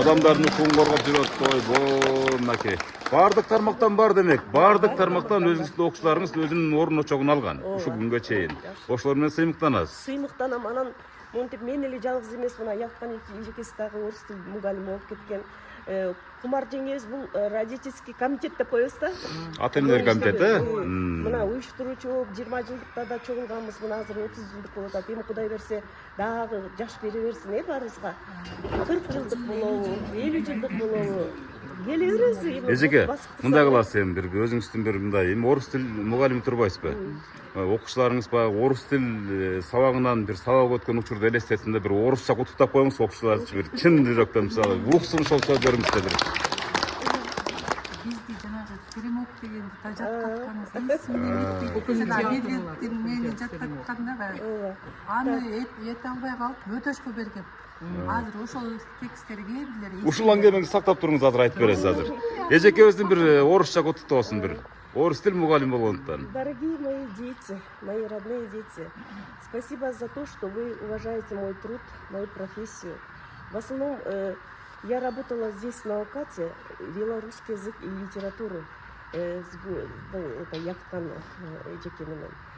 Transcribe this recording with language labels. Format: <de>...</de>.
<ky>Адамдардын укугун коргоп жүрөт. Ойбой мынакей. Бардык тармактан бар демек. Бардык тармактан өзүңүздүн окуучуларыңыз өзүнүн орун очогун алган. Ушул күнгө чейин. Ошолор менен сыймыктанасыз. Сыймыктанам. Анан монтип мен эле жалгыз эмес, мына Якпан эжекеси дагы орус тил мугалими болуп кеткен. Кумар жеңебиз бул</ky> <ru>родительский комитет</ru> <ky>деп коебуз да. Ата энелер комитети. Мына уюштуруучу болуп 20 жылдыкта да чогулганбыз. Мына азыр 30 жылдык болуп атат. Эми Кудай берсе дагы жаш бере берсин баарыбызга. 40 жылдык болобу, 50 жылдык болобу. Келе беребиз. Эжеке, мындай кыласыз эми бир өзүңүздүн бир мындай эми орус тил мугалими турбайсызбы? Окуучуларыңыз баягы орус тил сабагынан бир сабак өткөн учурду элестетсин да бир орусча куттуктап коюңуз окуучуларчы бир чын жүрөктөн мисалы уксун ошол сөздөрүңүздө бир. Бизди жанагы теремок дегенди да жаттатканбыз. Эсимде мени жаттатканда баягы аны эте албай калып өтөшкө бергем. Азыр ошол тексттерге бирлер. Ушул аңгемеңизди сактап туруңуз, азыр айтып бересиз азыр. Эжекебиздин бир орусча куттуктоосун бир. Орус тил мугалими болгондуктан.</ky> <ru>Дорогие мои дети, мои родные дети, спасибо за то, что вы уважаете мой труд, мою профессию. В основном я работала здесь на УКАТе, вела русский язык и литературу.</ru> <ky>Это Якпан Эжекеминен.</ky>